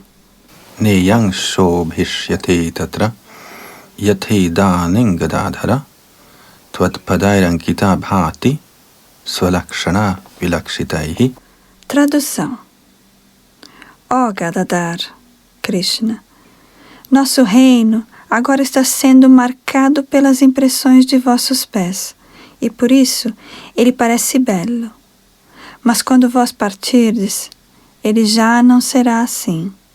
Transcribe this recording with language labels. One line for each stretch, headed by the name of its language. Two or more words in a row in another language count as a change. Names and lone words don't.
Sanskrit: Neyang shobhishyate tatra yate daning gadadhara tvat padairankita bhati swalakshana vilakshitaihi.
Portuguese: Tradução. Ó Gadadhar, Krishna, nosso reino agora está sendo marcado pelas impressões de vossos pés, e por isso ele parece belo. Mas quando vós partirdes, ele já não será assim.